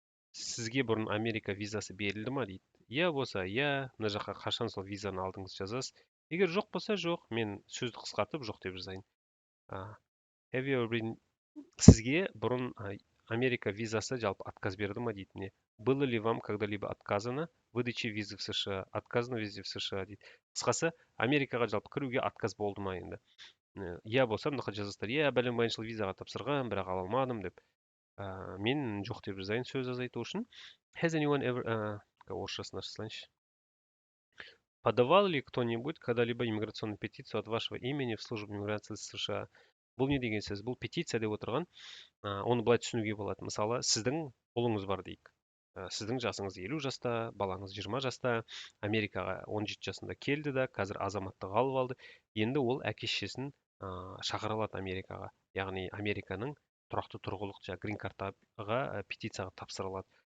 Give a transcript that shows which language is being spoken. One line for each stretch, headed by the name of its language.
Kazakh: Сізге бұрын Америка визасы берілді ма дейді. Иә болса, иә, мына жаққа қашан сол визаны алдыңыз жазасыз. Егер жоқ болса, жоқ, мен сөзді қысқартып жоқ деп жазайын.
English: Have you ever been...
Kazakh: Сізге бұрын Америка визасы жалпы отказ берді ма дейді. Не?
Russian: Было ли вам когда-либо отказано выдаче визы в США? Отказано визе в США
Kazakh: дейді. Қысқасы, Америкаға жалпы кіруге отказ болды ма енді. Иә болса, мына жаққа жазасыздар. Иә, бәленбай жыл визаға тапсырған, бірақ ала алмадым деп. Мен жоқ деп жазайын сөз азайту үшін.
English: Has anyone ever...
Kazakh: орысшасын аша салайыншы.
Russian: Подавал ли кто-нибудь когда-либо иммиграционную петицию от вашего имени в службу миграции США?
Kazakh: Бұл не деген сөз? Бұл петиция деп отырған, оны былай түсінуге болады. Мысалы, сіздің ұлыңыз бар дейік. Сіздің жасыңыз 50 жаста, балаңыз 20 жаста, Америкаға 17 жасында келді да, қазір азаматтық алып алды. Енді ол әке-шешесін шақыра алады Америкаға. Яғни Американың тұрақты тұрғылықты грин картаға петицияға тапсыра алады.